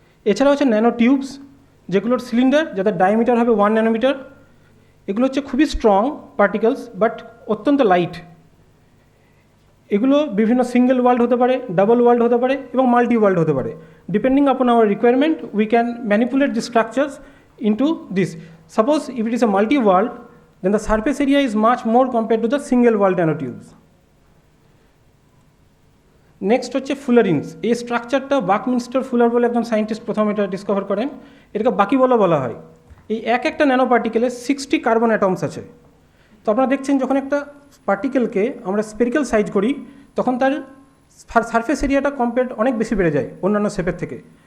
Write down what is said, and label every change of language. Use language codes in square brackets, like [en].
[bn] এছাড়া হচ্ছে nano tubes, যেগুলোর সিলিন্ডার, যাদের ডায়ামিটার হবে 1 ন্যানোমিটার। এগুলো হচ্ছে খুবই স্ট্রং পার্টিকেলস, বাট অত্যন্ত লাইট। এগুলো বিভিন্ন সিঙ্গেল ওয়ার্ল্ড হতে পারে, ডাবল ওয়ার্ল্ড হতে পারে এবং মাল্টি ওয়ার্ল্ড হতে পারে। [en] Depending upon our requirement, we can manipulate the structures into this. Suppose if it is a multi walled, then the surface area is much more compared to the single wall nanotubes. [bn] Next হচ্ছে ফুলারিনস। এই স্ট্রাকচারটা Buckminster fuller বলে একজন scientist প্রথম এটা discover করেন। এটাকে বাকি বলা হয়। এই একটা ন্যানো পার্টিকেলে 60 কার্বন অ্যাটমস আছে। তো আপনারা দেখছেন যখন একটা পার্টিকেলকে আমরা স্পেরিক্যাল সাইজ করি তখন তার সারফেস এরিয়াটা কম্পেয়ার অনেক বেশি বেড়ে যায় অন্যান্য শেপের থেকে।